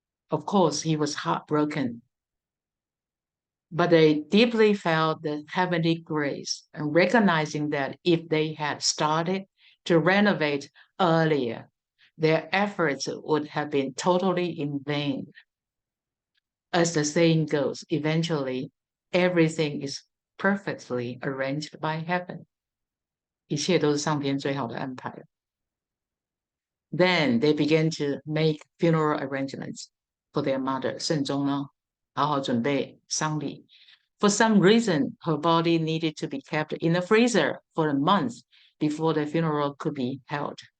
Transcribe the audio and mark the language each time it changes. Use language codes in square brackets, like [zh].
[en] Of course, he was heartbroken, but they deeply felt the heavenly grace and recognizing that if they had started to renovate earlier, their efforts would have been totally in vain. As the saying goes, eventually, everything is perfectly arranged by heaven. [zh] 一切都是上天最好的安排。 [en] Then they began to make funeral arrangements for their mother. [zh] 慎终呢，好好准备丧礼。 [en] For some reason, her body needed to be kept in the freezer for a month before the funeral could be held.